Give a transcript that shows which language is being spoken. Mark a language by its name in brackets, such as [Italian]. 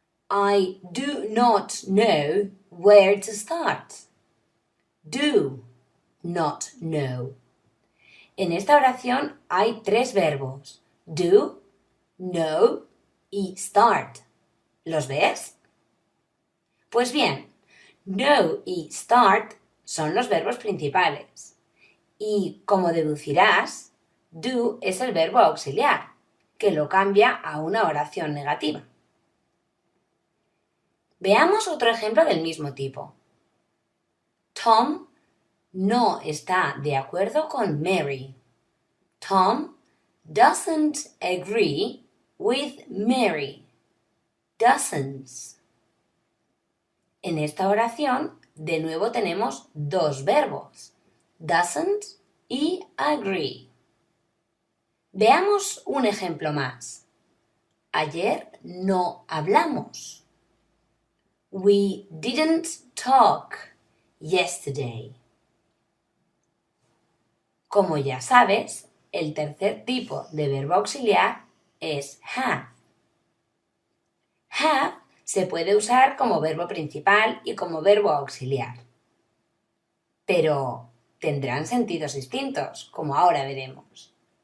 [English] I do not know where to start. Do not know. [Spanish] En esta oración hay 3 verbos. Do, know y start. ¿Los ves? Pues bien, know y start son los verbos principales. Y, como deducirás, do es el verbo auxiliar, que lo cambia a una oración negativa. Veamos otro ejemplo del mismo tipo. Tom no está de acuerdo con Mary. [English] Tom doesn't agree with Mary. Doesn't. [Spanish] En esta oración, de nuevo tenemos 2 verbos. Doesn't y agree. Veamos un ejemplo más. Ayer no hablamos. [English] We didn't talk yesterday. [Spanish] Como ya sabes, el tercer tipo de verbo auxiliar es have. Have se puede usar como verbo principal y como verbo auxiliar. Pero tendrán sentidos distintos, como ahora veremos.